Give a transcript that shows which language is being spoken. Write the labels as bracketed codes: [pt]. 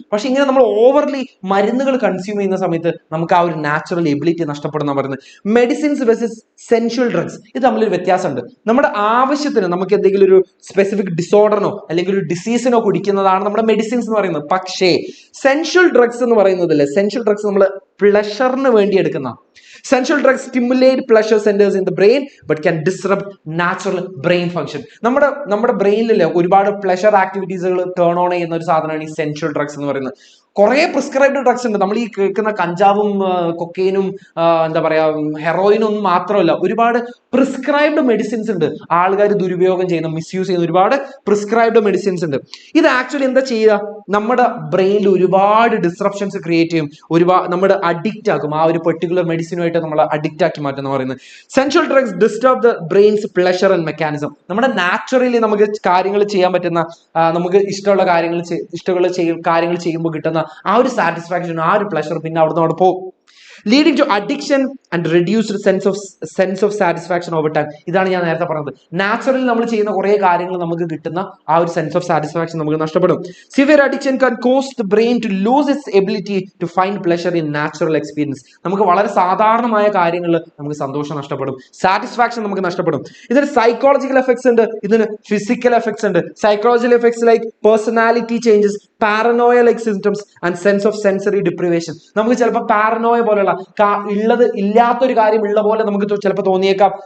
[ml] പക്ഷെ ഇങ്ങനെ നമ്മൾ ഓവർലി മരുന്നുകൾ കൺസ്യൂം ചെയ്യുന്ന സമയത്ത് നമുക്ക് ആ ഒരു നാച്ചുറൽ എബിലിറ്റി നഷ്ടപ്പെടുന്ന പറയുന്നത്. മെഡിസിൻസ് വെർസസ് സെൻഷ്വൽ ഡ്രഗ്സ്, ഇത് തമ്മിലൊരു വ്യത്യാസമുണ്ട്. നമ്മുടെ ആവശ്യത്തിന് നമുക്ക് എന്തെങ്കിലും ഒരു സ്പെസിഫിക് ഡിസോർഡറിനോ അല്ലെങ്കിൽ ഒരു ഡിസീസിനോ കുടിക്കുന്നതാണ് നമ്മുടെ മെഡിസിൻസ് എന്ന് പറയുന്നത്. പക്ഷേ സെൻഷ്വൽ ഡ്രഗ്സ് എന്ന് പറയുന്നതല്ലേ, സെൻഷ്വൽ ഡ്രഗ്സ് നമ്മൾ പ്ലഷറിന് വേണ്ടി എടുക്കുന്ന. [en] Sensual drugs stimulate pleasure centers in the brain but can disrupt natural brain function. [ml] നമ്മുടെ ബ്രെയിനിലെ ഒരുപാട് പ്ലഷർ ആക്ടിവിറ്റീസുകൾ ടേൺ ഓൺ ചെയ്യുന്ന ഒരു സാധനമാണ് ഈ സെൻഷ്വൽ ഡ്രഗ്സ് എന്ന് പറയുന്നത്. കുറെ പ്രിസ്ക്രൈബ്ഡ് ഡ്രഗ്സ് ഉണ്ട്. നമ്മൾ ഈ കേൾക്കുന്ന കഞ്ചാവും കൊക്കൈനും എന്താ പറയാ ഹെറോയിനും ഒന്നും മാത്രമല്ല, ഒരുപാട് പ്രിസ്ക്രൈബ്ഡ് മെഡിസിൻസ് ഉണ്ട്. ആൾക്കാർ ദുരുപയോഗം ചെയ്യുന്ന, മിസ്യൂസ് ചെയ്യുന്ന ഒരുപാട് പ്രിസ്ക്രൈബ്ഡ് മെഡിസിൻസ് ഉണ്ട്. ഇത് ആക്ച്വലി എന്താ ചെയ്യുക, നമ്മുടെ ബ്രെയിനിൽ ഒരുപാട് ഡിസ്റപ്ഷൻസ് ക്രിയേറ്റ് ചെയ്യും, നമ്മുടെ അഡിക്റ്റ് ആക്കും. ആ ഒരു പെർട്ടിക്കുലർ മെഡിസിനുമായിട്ട് നമ്മൾ അഡിക്റ്റ് ആക്കി മാറ്റുന്ന പറയുന്നത്. [en] Sensual drugs disturb the brain's pleasure and mechanism. [ml] നമ്മുടെ നാച്ചുറലി നമുക്ക് കാര്യങ്ങൾ ചെയ്യാൻ പറ്റുന്ന, നമുക്ക് ഇഷ്ടമുള്ള കാര്യങ്ങൾ ചെയ്യുമ്പോൾ കിട്ടുന്ന ആ ഒരു സാറ്റിസ്ഫാക്ഷൻ, ആ ഒരു പ്ലഷർ പിന്നെ അവിടെ പോകും. [en] leading to addiction and reduced sense of satisfaction over time. [ml] ഇതാണ് ഞാൻ നേരത്തെ പറഞ്ഞത്. നാച്ചുറലി നമ്മൾ ചെയ്യുന്ന കുറേ കാര്യങ്ങൾ നമുക്ക് കിട്ടുന്ന ആ ഒരു സെൻസ് ഓഫ് സാറ്റിസ്ഫാക്ഷൻ നമുക്ക് നഷ്ടപ്പെടും. [en] Severe addiction can cause the brain to lose its ability to find pleasure in natural experience. [ml] നമുക്ക് വളരെ സാധാരണമായ കാര്യങ്ങളിൽ നമുക്ക് സന്തോഷം നഷ്ടപ്പെടും, സാറ്റിസ്ഫാക്ഷൻ നമുക്ക് നഷ്ടപ്പെടും. ഇതിന് [en] Psychological effects ഉണ്ട്, ഇതിന് physical effects ഉണ്ട്. Psychological effects like personality changes, paranoia like symptoms and sense of sensory deprivation. [ml] നമുക്ക് ചിലപ്പോൾ പാരനോയ പോലെയുള്ള ഇല്ലാത്തൊരു കാര്യം ഉള്ള പോലെ നമുക്ക് ചിലപ്പോൾ തോന്നിയേക്കാം.